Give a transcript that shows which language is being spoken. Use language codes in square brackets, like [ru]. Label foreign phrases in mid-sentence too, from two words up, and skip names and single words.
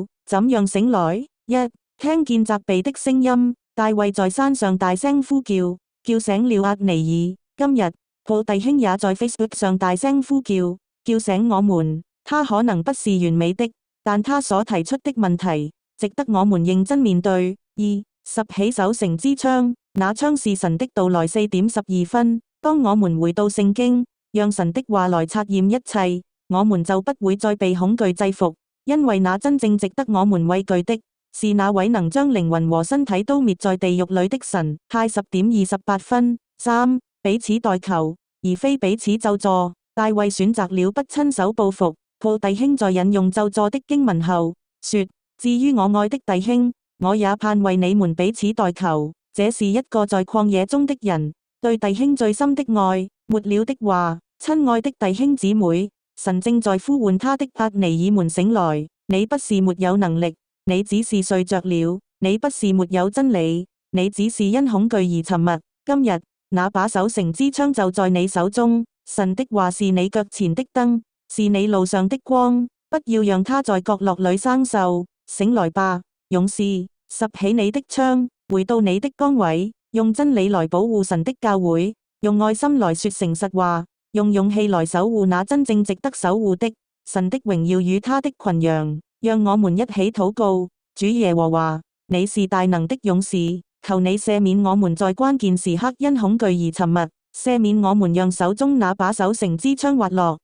[zh] 怎樣醒來？一，聽見責備的聲音。大衛在山上大聲呼叫，叫醒了押尼珥。今日，保弟兄也在 Facebook 上大聲呼叫，叫醒我們。他可能不是完美的，但他所提出的問題值得我們認真面對。二，拾起守城之槍，那槍是神的道來。4:12。當我們回到聖經，讓神的話來察驗一切，我們就不會再被恐懼制服，因為那真正值得我們畏懼的，是那位能將靈魂和身體都滅在地獄裏的神。太10:28。三，彼此代求，而非彼此咒詛。大衛選擇了不親手報復。保弟兄在引用咒詛的經文後，說：至於我愛的弟兄，我也盼為你們彼此代求。這是一個在曠野中的人對弟兄最深的愛。末了的話，親愛的弟兄姊妹，神正在呼喚他的押尼珥們醒來。你不是沒有能力，你只是睡着了；你不是沒有真理，你只是因恐懼而沉默。今日那把守城之槍就在你手中，神的話是你腳前的燈，是你路上的光。不要讓它在角落裏生鏽。醒來吧，勇士，拾起你的槍，回到你的崗位，用真理來保護神的教會，用愛心來說誠實話，用勇氣來守護那真正值得守護的，神的榮耀與他的群羊。讓我們一起禱告。主耶和華，你是大能的勇士，求你赦免我們在關鍵時刻因恐懼而沉默，赦免我們讓手中那把守城之槍滑落。